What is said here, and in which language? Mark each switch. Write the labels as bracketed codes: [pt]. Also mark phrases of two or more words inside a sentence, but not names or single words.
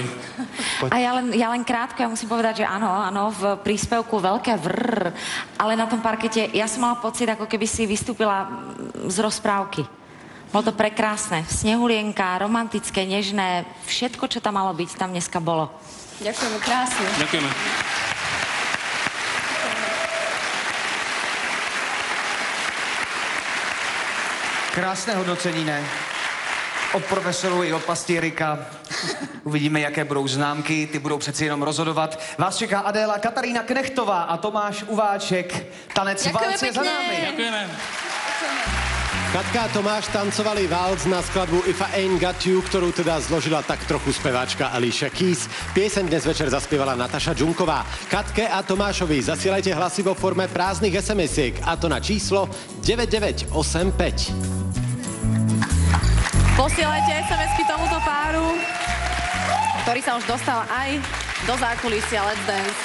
[sk] A ja len krátko, ja musím povedať, že áno, v príspevku veľké vrr, ale na tom parkete ja som mala pocit, ako keby si vystúpila z rozprávky. Bolo to prekrásne. Snehulienka, romantické, nežné, všetko, čo tam malo byť, tam dneska bolo. Ďakujeme krásne. Ďakujeme. [cs] Krásné hodnocení, ne? Od profesorů i od pastierika. Uvidíme, jaké budou známky, ty budou přeci jenom rozhodovat. Vás čeká Adéla Katarína Knechtová a Tomáš Uváček. Tanec Valc je za námi. [sk] Ďakujeme. Katka a Tomáš tancovali valc na skladbu If I Ain't Got You, ktorú teda zložila tak trochu speváčka Alicia Keys. Pieseň dnes večer zaspievala Nataša Džunková. Katke a Tomášovi zasielajte hlasy vo forme prázdnych SMS-iek, a to na číslo 9985. Posielajte SMS-ky tomuto páru, ktorý sa už dostal aj do zákulisia Let's Dance.